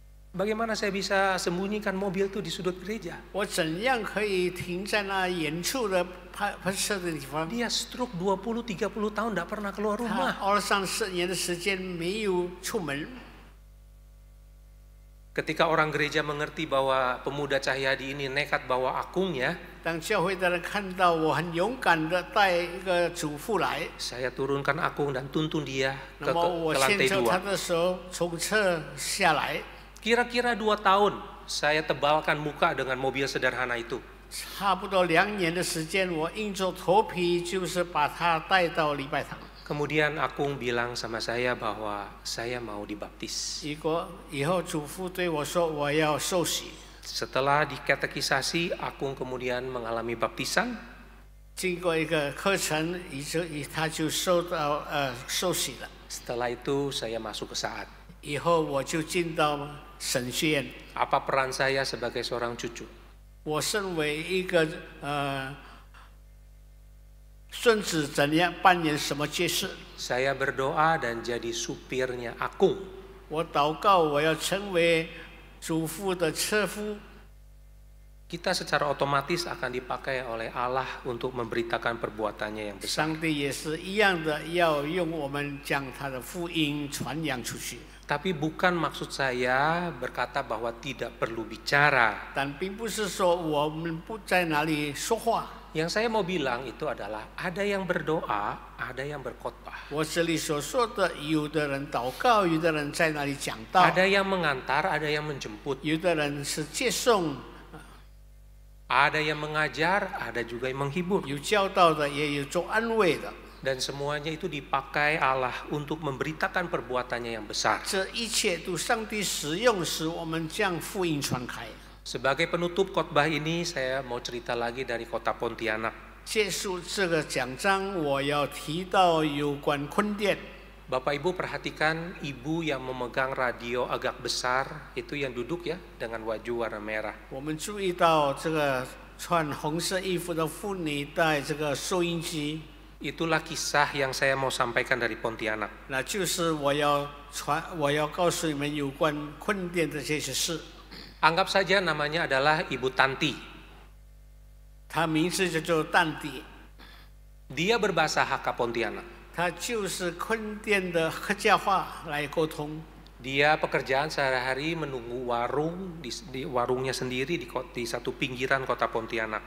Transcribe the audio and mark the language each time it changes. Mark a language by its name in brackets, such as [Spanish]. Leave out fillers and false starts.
[Indonesian] Bagaimana saya bisa sembunyikan mobil itu di sudut gereja? [Chinese] 我怎样可以停在那远处的拍摄的地方？ [Indonesian] Dia stroke 20-30 tahun tidak pernah keluar [Chinese] 他 [Indonesian] rumah. [Chinese] 20-30年的时间没有出门。 [Indonesian] Ketika orang gereja mengerti bahwa pemuda Cahyadi ini nekat bawa Akungnya, [Chinese] 当教会的人看到我很勇敢的带一个祖父来， [Indonesian] saya turunkan Akung dan tuntun dia [Chinese] 那么我 [Indonesian] ke [Chinese] 牵 [Indonesian] lantai [Chinese] 着他 [Indonesian] 2. [Chinese] 的手从车下来， [Indonesian] Kira-kira 2 tahun saya tebalkan muka dengan mobil sederhana itu. [Chinese] 差不多2年的时间，我硬着头皮就是把他带到礼拜堂。 [Indonesian] Kemudian Akung bilang sama saya bahwa saya mau dibaptis. [Chinese] 以后祖父对我说我要受洗， [Indonesian] Setelah dikatekisasi, Akung kemudian mengalami baptisan. [Chinese] 经过一个课程，他就受洗了。 [Indonesian] Setelah itu saya masuk ke Saat. [Chinese] 以后我就进到神学院。 [Indonesian] Apa peran saya sebagai seorang cucu? [Chinese] 我身为一个孙子，怎样扮演什么角色？ [Indonesian] Saya berdoa dan jadi supirnya Akung. [Chinese] 我祷告，我要成为祖父的车夫。 [Indonesian] Kita secara otomatis akan dipakai oleh Allah untuk memberitakan perbuatannya yang besar. [Chinese] 上帝也是一样的，要用我们将他的福音传扬出去。 [Indonesian] Tapi bukan maksud saya berkata bahwa tidak perlu bicara. [Chinese] 但并不是说我们不在哪里说话。 [Indonesian] Yang saya mau bilang itu adalah ada yang berdoa, ada yang berkhotbah. [Chinese] 我这里所说的，有的人祷告，有的人在那里讲道， [Indonesian] Ada yang mengantar, ada yang menjemput. [Chinese] 有的人是接送， [Indonesian] Ada yang mengajar, ada juga yang menghibur. [Chinese] 有教导的，也有做安慰的。 [Indonesian] Dan semuanya itu dipakai Allah untuk memberitakan perbuatannya yang besar. [Chinese] 这一切都上帝使用，使我们将福音传开。 [Indonesian] Sebagai penutup khotbah ini, saya mau cerita lagi dari kota Pontianak. [Chinese] 结束这个讲章，我要提到有关坤甸。 [Indonesian] Bapak Ibu perhatikan ibu yang memegang radio agak besar, itu yang duduk ya, dengan baju warna merah. [Chinese] 我们注意到这个穿红色衣服的妇女带这个收音机， [Indonesian] Itulah kisah yang saya mau sampaikan dari Pontianak. [Chinese] 那就是我要告诉你们有关坤甸的这些事。 [Indonesian] Anggap saja namanya adalah Ibu Tanti. [Chinese] 她名字就叫淡迪， [Indonesian] Dia berbahasa Hakka Pontianak. [Chinese] 她就是坤甸的客家话来沟通。 [Indonesian] Dia pekerjaan sehari-hari menunggu warung di warungnya sendiri di satu pinggiran kota Pontianak.